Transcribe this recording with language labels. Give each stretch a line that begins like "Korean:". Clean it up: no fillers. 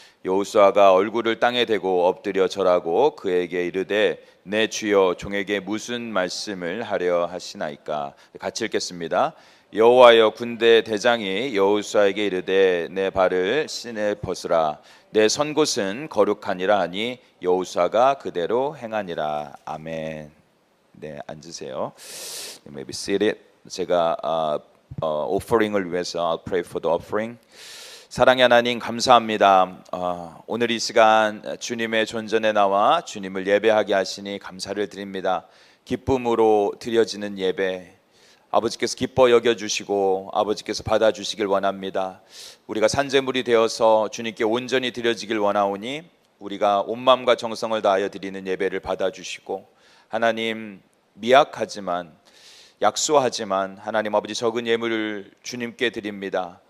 Korean: 여호수아가 얼굴을 땅에 대고 엎드려 절하고 그에게 이르되 내 주여 종에게 무슨 말씀을 하려 하시나이까. 같이 읽겠습니다. 여호와여 군대 대장이 여호수아에게 이르되 내 발을 신에 벗으라 내 선 곳은 거룩하니라 하니 여호수아가 그대로 행하니라. 아멘. 네, 앉으세요.
English: You may be seated.
Korean: 제가 오퍼링을 위해서
English: I'll pray for the offering.
Korean: 사랑의 하나님 감사합니다. 오늘 이 시간 주님의 존전에 나와 주님을 예배하게 하시니 감사를 드립니다. 기쁨으로 드려지는 예배 아버지께서 기뻐 여겨주시고 아버지께서 받아주시길 원합니다. 우리가 산제물이 되어서 주님께 온전히 드려지길 원하오니 우리가 온 마음과 정성을 다하여 드리는 예배를 받아주시고 하나님 미약하지만 약소하지만 하나님 아버지 적은 예물을 주님께 드립니다.